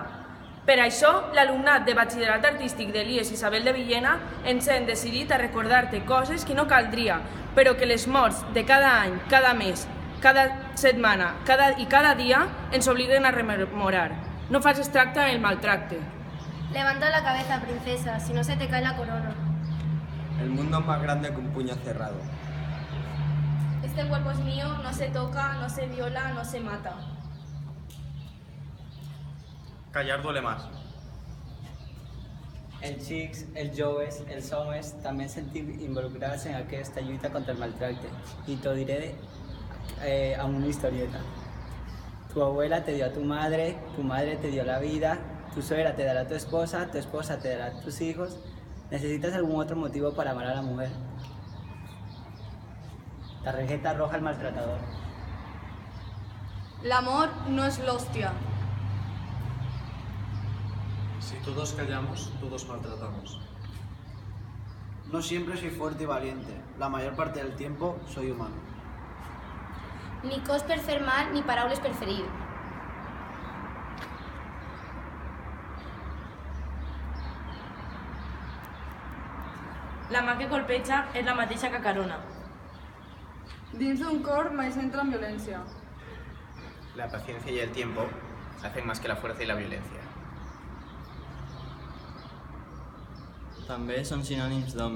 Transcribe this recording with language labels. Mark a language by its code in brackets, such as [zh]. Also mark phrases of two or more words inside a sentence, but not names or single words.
[ca] Per això, l'alumnat de Batxillerat Artístic d'Elies Isabel de Villena ens hem decidit a recordar-te coses que no caldria, però que les morts de cada any, cada mes, cada setmana i cada dia ens obliguen a rememorar. No facis tracte el maltracte. [es] Levanta la cabeza, princesa, si no se te cae la corona. El mundo es más grande que un puño cerrado. Este cuerpo es mío, no se toca, no se viola, no se mata. Callar duele más. [ca] Els xics, els joves, els homes també sentim involucrats en aquesta lluita contra el maltracte. Y t'ho diré a una historieta. [es] Tu abuela te dio a tu madre te dio la vida, tu suegra te dará a tu esposa te dará a tus hijos. ¿Necesitas algún otro motivo para amar a la mujer? Tarjeta roja al maltratador. El amor no es la hostia. Si todos callamos, todos maltratamos. No siempre soy fuerte y valiente. La mayor parte del tiempo soy humano. [ca] Ni cos per fer mal, ni paraules per ferir. La mà que colpeja és la mateixa que acarona. Dins d'un cor mai s'entra en violència. [es] La paciencia y el tiempo hacen más que la fuerza y la violencia. [ca] També són sinònims d'home.